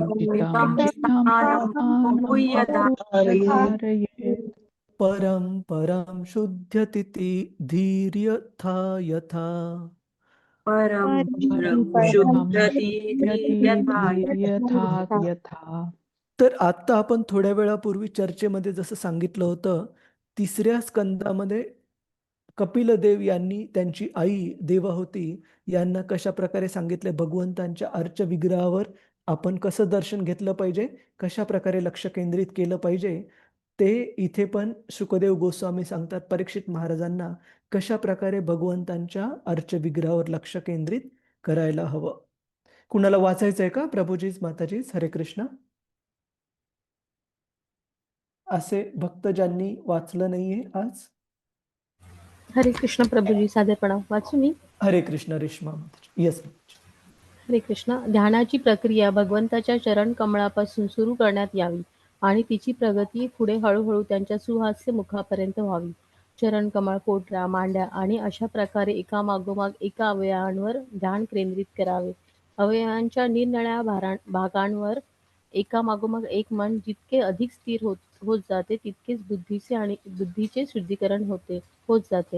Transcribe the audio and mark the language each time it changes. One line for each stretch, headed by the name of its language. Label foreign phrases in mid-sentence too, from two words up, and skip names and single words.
Sanskrit: जितं धारयेत् परं परं शुद्ध्यतिथि धीर्यथा यथा परं परं शुद्धति यथा यथा.
Marathi: तर आता आपण थोड्या वेळापूर्वी चर्चेमध्ये जसं सांगितलं होतं, तिसऱ्या स्कंदामध्ये कपिलदेव यांनी त्यांची आई देवाहुती यांना कशा प्रकारे सांगितले भगवंतांच्या अर्च विग्रहावर आपण कसं दर्शन घेतलं पाहिजे, कशा प्रकारे लक्ष केंद्रित केलं पाहिजे, ते इथे पण शुकदेव गोस्वामी सांगतात परीक्षित महाराजांना कशा प्रकारे भगवंतांच्या अर्च विग्रहावर लक्ष केंद्रित करायला हवं. कुणाला वाचायचंय का? प्रभुजीच, माताजीच, हरे कृष्ण. असे भक्त ज्यांनी वाचलं नाहीये आज? हरे कृष्ण प्रभुजी, साधेपणा वाचू मी. हरे कृष्ण रेश्मा माताजी. येस. हरे कृष्ण. ध्यानाची प्रक्रिया भगवंताच्या चरण कमळापासून सुरू करण्यात यावी आणि तिची प्रगती पुढे हळूहळू त्यांच्या सुहास्य मुखापर्यंत व्हावी. चरण कमळ, पोटरा, मांड्या आणि अशा प्रकारे एकामागोमाग एका अवयवांवर ध्यान केंद्रित करावे. अवयवांच्या निरनिराळ्या भागांवर एकामागोमाग एक मन जितके अधिक स्थिर होत जाते तितकेच बुद्धीचे शुद्धीकरण होत जाते.